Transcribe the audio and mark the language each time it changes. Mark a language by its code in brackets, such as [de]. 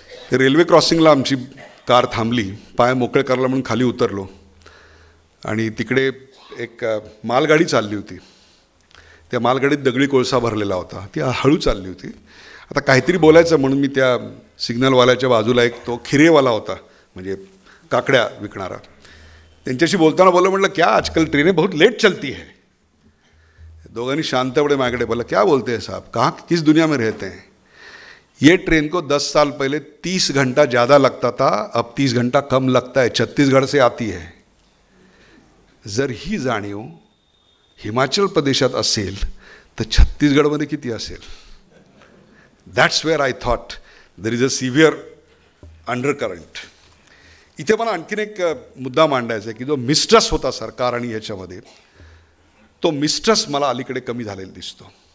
[mr] ते रेल्वे क्रॉसिंगला आमची कार थांबली, पाय मोकळे करायला म्हणून खाली उतरलो आणि तिकडे एक मालगाडी चालली होती. त्या मालगाडीत दगडी कोळसा भरलेला होता. ती हळू चालली होती. आता काहीतरी बोलायचं म्हणून मी त्या सिग्नलवाल्याच्या बाजूला एक तो खिरेवाला होता, म्हणजे काकड्या विकणारा. त्यांच्याशी बोलताना बोललं, म्हटलं [hi] क्या आजकल ट्रेनें बहुत लेट चलती है. [mr] दोघांनी शांतपणे माझ्याकडे बोला [hi] क्या बोलते हैं साहब, कहाँ किस दुनिया में रहते हैं. ये ट्रेन को 10 साल पहले 30 घंटा ज़्यादा लगता था, अब 30 घंटा कम लगता है, छत्तीसगढ़ से आती है. [mr] जर ही जाणीव हिमाचल प्रदेशात असेल तर छत्तीसगडमध्ये किती असेल. [en] That's where I thought there is a severe undercurrent. [mr] इथे मला आणखीन एक मुद्दा मांडायचा आहे की जो मिस्ट्रस्ट होता सरकार आणि ह्याच्यामध्ये, तो मिस्ट्रस्ट मला अलीकडे कमी झालेला दिसतो.